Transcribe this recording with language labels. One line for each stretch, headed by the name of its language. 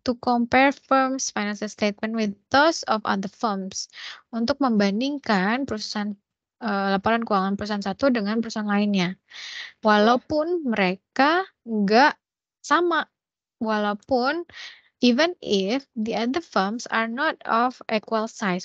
English: To compare firms financial statement with those of other firms.
Indonesian: Untuk membandingkan perusahaan laporan keuangan perusahaan satu dengan perusahaan lainnya. Walaupun mereka nggak sama. Walaupun
English: even if the other firms are not of equal size.